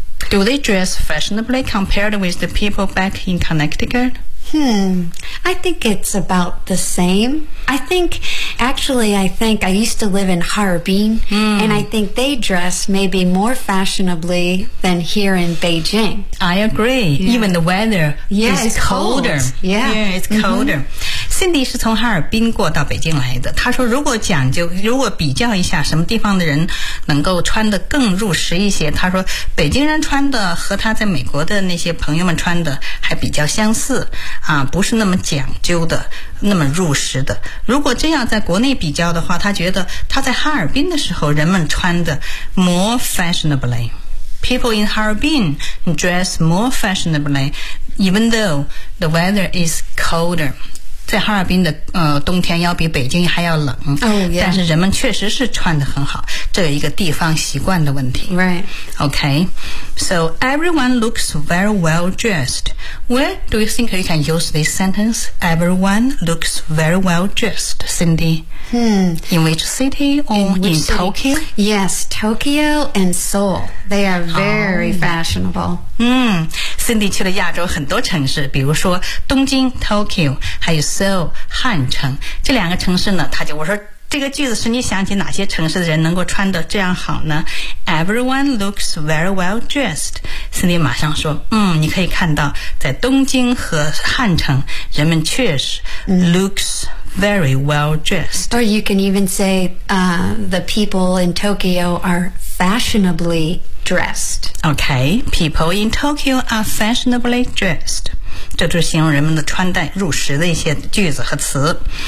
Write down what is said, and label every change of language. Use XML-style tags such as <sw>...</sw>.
<en>Do they dress fashionably compared with the people back in Connecticut? I think it's about the same. I think I used to live in Harbin, and I think they dress maybe more fashionably than here in Beijing. I agree. Yeah. Even the weather is it's colder. Cold. Yeah. Yeah, it's colder. Mm-hmm.</en> <zh>Cindy 是从哈尔滨过到北京来的，他说如果讲究，如果比较一下什么地方的人能够穿得更入时一些，他说北京人穿的和他在美国的那些朋友们穿的还比较相似啊，不是那么讲究的，那么入时的。如果这样在国内比较的话，他觉得他在哈尔滨的时候人们穿的</zh> <en>more fashionably. People in Harbin dress more fashionably even though the weather is colder.</en> <zh>在哈尔滨的冬天要比北京还要冷、</zh> <en>yeah.</en> <zh>但是人们确实是穿得很好，这有一个地方习惯的问题。</zh> <en>Right. Okay. So everyone looks very well dressed. Where do you think you can use this sentence? Everyone looks very well dressed, Cindy. In which city or in Tokyo? Yes, Tokyo and Seoul. They are very fashionable.</en> <zh>Cindy 去了亚洲很多城市，比如说东京 Tokyo 还有 Seoul 汉城这两个城市呢，他就我说这个句子是你想起哪些城市的人能够穿得这样好呢？</zh> <en>Everyone looks very well dressed.</en> <zh>Cindy 马上说你可以看到在东京和汉城人们确实、</zh> <en>looks very well dressed. Or you can even say the people in Tokyo are fashionably dressed. Okay, people in Tokyo are fashionably dressed.</en> <zh>这就是形容人们的穿戴入时的一些句子和词。</zh>